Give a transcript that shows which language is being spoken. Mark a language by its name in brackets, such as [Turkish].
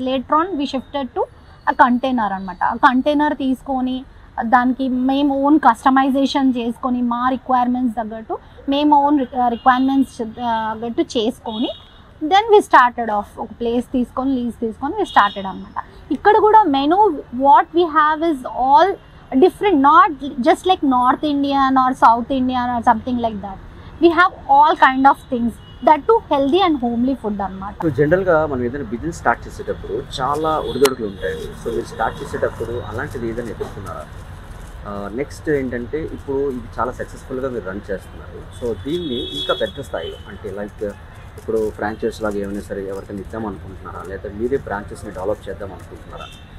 [English] Later on we shifted to a container అనమాట. [Telugu] ఆ container తీసుకొని దానికి మేము ఓన్ కస్టమైజేషన్ చేసుకొని మా రిక్వైర్మెంట్స్ తగ్గట్టు మేము ఓన్ రిక్వైర్మెంట్స్ తగ్గట్టు చేసుకొని [English] then we started off [Telugu] ఒక ప్లేస్ తీసుకొని లీజ్ తీసుకొని [English] we started [Telugu] అనమాట. ఇక్కడ కూడా [English] Menu what we have is all different, not just like North Indian or South Indian or something like that. We have all kind of things that too healthy and homely food అన్నమాట. [Telugu] So జనరల్గా మనం ఏదైనా business start చేసేటప్పుడు చాలా ఒడిదొడుకులు ఉంటాయండి. So మీరు start చేసేటప్పుడు అలాంటిది ఏదైనా ఎదుర్కొన్నారా? నెక్స్ట్ ఏంటంటే ఇప్పుడు ఇది చాలా సక్సెస్ఫుల్గా మీరు రన్ చేస్తున్నారు. సో దీన్ని ఇంకా పెద్ద స్థాయిలో అంటే లైక్ ఇప్పుడు ఫ్రాంచైజ్ లాగా ఏమైనా సరే ఎవరికైనా ఇద్దాం అనుకుంటున్నారా, లేదా మీరే బ్రాంచెస్ని డెవలప్ చేద్దాం అనుకుంటున్నారా?